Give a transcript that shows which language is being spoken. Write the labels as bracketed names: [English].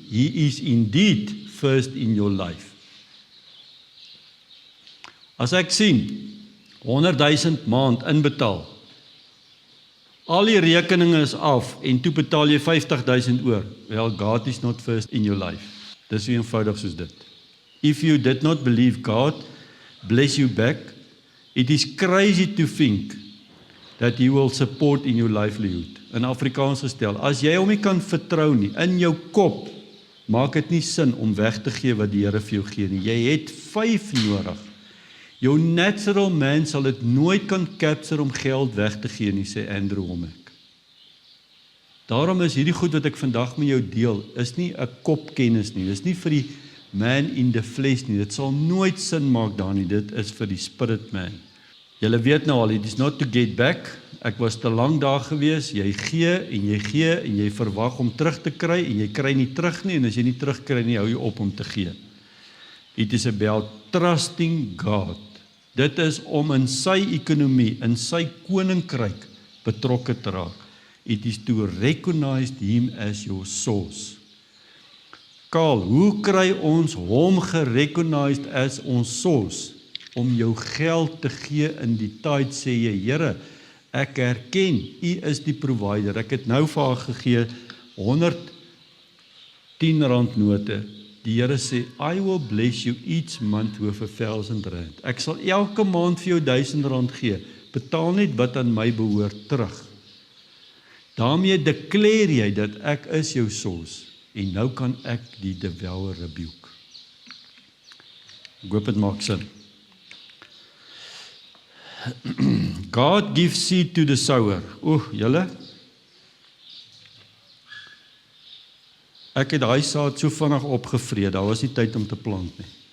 [English] He is indeed first in your life. [Afrikaans] As ek sien, 100,000 maand inbetaal, al die rekeninge is af en toe betaal jy 50,000 oor. [English] Well, God is not first in your life. [Afrikaans] Dis so eenvoudig soos dit. [English] If you did not believe God, bless you back, it is crazy to think that he will support in your livelihood. [Afrikaans] In Afrikaans gestel, as jy hom nie kan vertrou nie, in jou kop, maak dit nie sin om weg te gee wat die Here vir jou gee nie. Jy het 5 nodig. Jou natural man sal dit nooit kan capture om geld weg te gee nie, sê Andrew Wommack. Daarom is hierdie goed wat ek vandag met jou deel, is nie 'n kopkennis nie, dis nie vir die man [English] in the flesh [Afrikaans] nie, dit sal nooit sin maak daar nie, dit is vir die spirit man. Julle weet nou al, [English] it is not to get back, [Afrikaans] ek was te lang daar gewees, jy gee en jy verwag om terug te kry en jy kry nie terug nie, en as jy nie terugkry nie, hou jy op om te gee. [English] It is about trusting God. [Afrikaans] Dit is om in sy ekonomie, in sy koninkryk betrokke te raak. [English] It is to recognize him as your source. [Afrikaans] Karl, hoe kry ons hom gerecognized as ons source? Om jou geld te gee in die tyd, sê jy, Here, ek erken, U is die provider. Ek het nou vir haar gegee 110 rand note. Die Here sê, [English] I will bless you each month with R1,000. [Afrikaans] Ek sal elke maand vir jou R1,000 gee. Betaal net wat aan my behoort terug. Daarmee declare jy dat ek is jou source. En nou kan ek die devourer rebuke. Ek hoop dit maak sin. [English] God gives seed to the sower. [Afrikaans] Julle, ek het daai saad so vinnig opgevreet, daar was nie tyd om te plant nie.